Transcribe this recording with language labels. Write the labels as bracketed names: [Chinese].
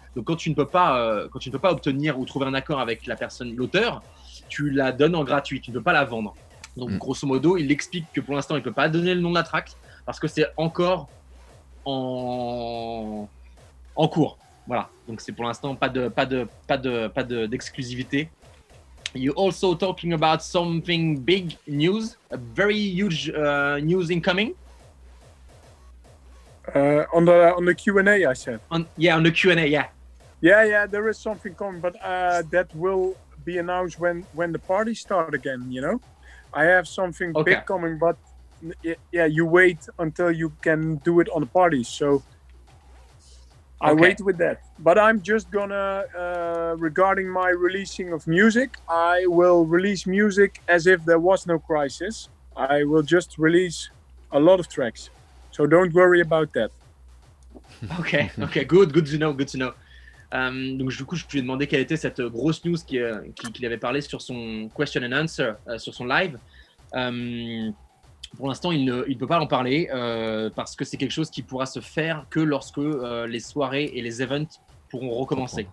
[French] Donc quand tu ne peux pas obtenir ou trouver un accord avec l'auteur, tu la donnes en gratuit, tu ne peux pas la vendre. Donc grosso modo, il explique que pour l'instant, il ne peut pas donner le nom de la track parce que c'est encore en cours. Voilà. Donc c'est pour l'instant pas d'exclusivité. [English] You also talking about something big news, a very huge news incoming. On the Q&A, I said. On the Q&A, yeah. Yeah, there is something coming, but that will be announced when the parties start again. You know, I have something big coming, but yeah, you wait until you can do it on the parties. So I wait with that. But I'm just gonna, regarding my releasing of music, I will release music as if there was no crisis. I will just release a lot of tracks. So don't worry about that. Okay, good to know. [French] Donc du coup, je lui ai demandé quelle était cette grosse news qu'il avait parlé sur son [English] question and answer, [French] sur son live. Pour l'instant, il ne peut pas en parler parce que c'est quelque chose qui pourra se faire que lorsque les soirées et les events pourront recommencer.